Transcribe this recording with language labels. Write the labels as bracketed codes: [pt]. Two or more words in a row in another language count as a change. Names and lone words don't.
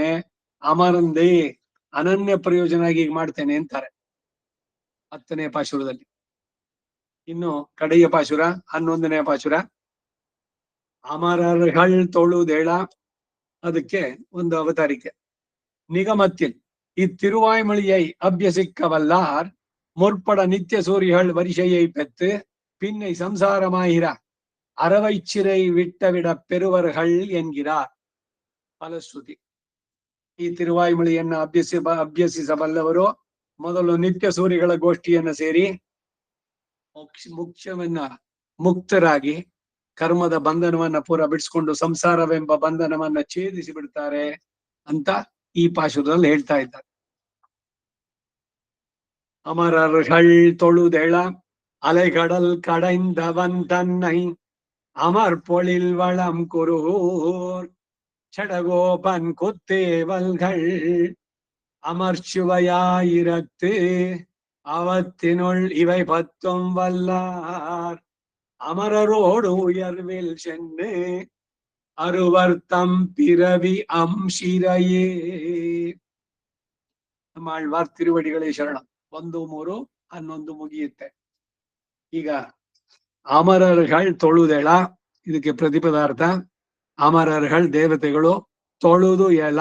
[kn] ಅಮರಂದೇ ಅನನ್ಯ ಪ್ರಯೋಜನಾಗಿ ಮಾಡ್ತೇನೆ ಅಂತಾರೆ 10ನೇ ಪಾಶುರದಲ್ಲಿ. ಇನ್ನು ಕಡೆಯ ಪಾಶುರ 11ನೇ ಪಾಶುರ. [ta] அமரர்கள் தொழுதேழ. [kn] ಅದಕ್ಕೆ ಒಂದು ಅವತಾರಿಕೆ. [ta] ನಿಗಮத்தில் இத்திருவாய்மொழியை அபியசிக்கவல்லார் முற்பட நித்திய சூரிகள் வரிசையை பெற்று பின்னை சம்சாரமாயிர அறவைச்சிறை விட்டவிட பெறுவர்கள் என்கிறார் ಫಲಶ್ರುತಿ. [kn] ಈ ತಿರುವಾಯ್ಮೊಳಿಯನ್ನ ಅಭ್ಯಸಿಸಬಲ್ಲವರು ಮೊದಲು ನಿತ್ಯ ಸೂರಿಗಳ ಗೋಷ್ಠಿಯನ್ನ ಸೇರಿ ಮುಖ್ಯವನ್ನ ಮುಕ್ತರಾಗಿ ಕರ್ಮದ ಬಂಧನವನ್ನ ಪೂರ ಬಿಡಿಸ್ಕೊಂಡು ಸಂಸಾರವೆಂಬ ಬಂಧನವನ್ನ ಛೇದಿಸಿ ಬಿಡ್ತಾರೆ ಅಂತ ಈ ಪಾಶುರದಲ್ಲಿ ಹೇಳ್ತಾ ಇದ್ದಾರೆ. [ta] அமரர்கள் தொழுதெழ அலைகடல் ಕடைந்தவன் தன்னை அமர் பொழில் வளம் குருகூர் சடகோபன் குத்தேவல்கள் அமர்ச்சுவையாயிரத்து அவத்தினுள் இவை 10 வல்லார் அமரரோடு உயர்வில் சென்று அருவர்த்தம் பிறவி ಅಂಶಿರಯೇ. [kn] ನಮ್ಮಾಳ್ವಾರ್ ತಿರುವಡಿಗಳೇ ಶರಣ. 1, 3, 11 ಮುಗಿಯುತ್ತೆ. ಈಗ [ta] அமரர்கள் தொழுதெழ, [kn] ಇದಕ್ಕೆ ಪ್ರತಿಪದಾರ್ಥ. ಅಮರರ್ಗಳ್ ದೇವತೆಗಳು, [ta] தொழுது எழ.